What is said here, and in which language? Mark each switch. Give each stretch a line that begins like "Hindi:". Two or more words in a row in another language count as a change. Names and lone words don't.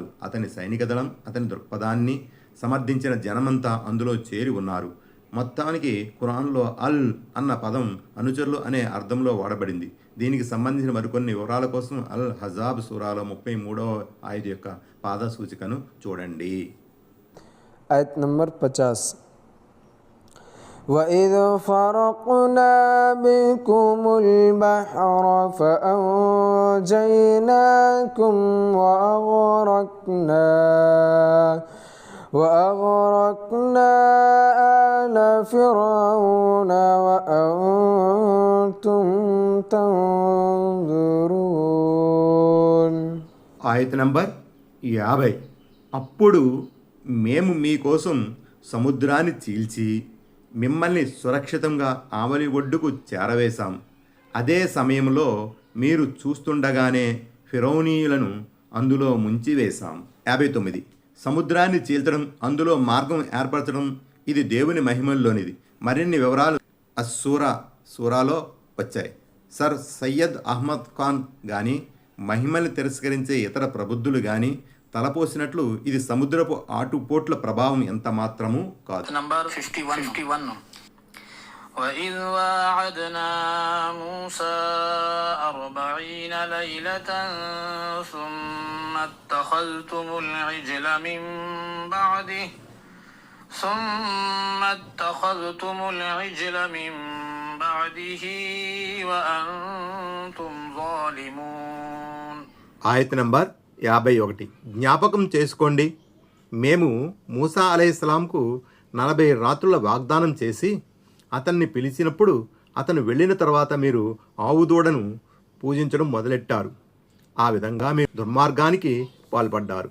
Telugu: అతని సైనిక దళం, అతని దృక్పథాన్ని సమర్థించిన జనమంతా అందులో చేరి ఉన్నారు. మొత్తానికి ఖురాన్లో అల్ అన్న పదం అనుచరులు అనే అర్థంలో వాడబడింది. దీనికి సంబంధించిన మరికొన్ని వివరాల కోసం అల్ హజాబ్ సూరాలో 33వ ఆయత యొక్క పాద సూచికను చూడండి. ఆయత నంబర్ 50
Arabic: وإذ فرقنا بكم البحر فأنجيناكم وأغرقنا آل فرعون وأنتم تنظرون.
Telugu: ఆయత నంబర్ 50. అప్పుడు మేము మీకోసం సముద్రాన్ని చీల్చి మిమ్మల్ని సురక్షితంగా ఆవలి ఒడ్డుకు చేరవేశాం. అదే సమయంలో మీరు చూస్తుండగానే ఫిరౌనీయులను అందులో ముంచివేశాం. 59. సముద్రాన్ని చీల్చడం, అందులో మార్గం ఏర్పరచడం ఇది దేవుని మహిమల్లోనిది. మరిన్ని వివరాలు సూరాలో వచ్చాయి. సర్ సయ్యద్ అహ్మద్ ఖాన్ కానీ మహిమల్ని తిరస్కరించే ఇతర ప్రబుద్ధులు కానీ తలపోసినట్లు ఇది సముద్రపు ఆటుపోట్ల ప్రభావం ఎంత మాత్రమూ కాదు.
Arabic: నంబర్ 51 وإذ واعدنا موسى 40 ليلة ثم اتخذتم العجل من بعده وأنتم ظالمون.
Telugu: ఆయత నంబర్ 51. జ్ఞాపకం చేసుకోండి, మేము మూసా అలైహిస్సలాంకు 40 రాత్రుల వాగ్దానం చేసి అతన్ని పిలిచినప్పుడు అతను వెళ్ళిన తర్వాత మీరు ఆవుదూడను పూజించడం మొదలెట్టారు. ఆ విధంగా మీరు దుర్మార్గానికి పాల్పడ్డారు.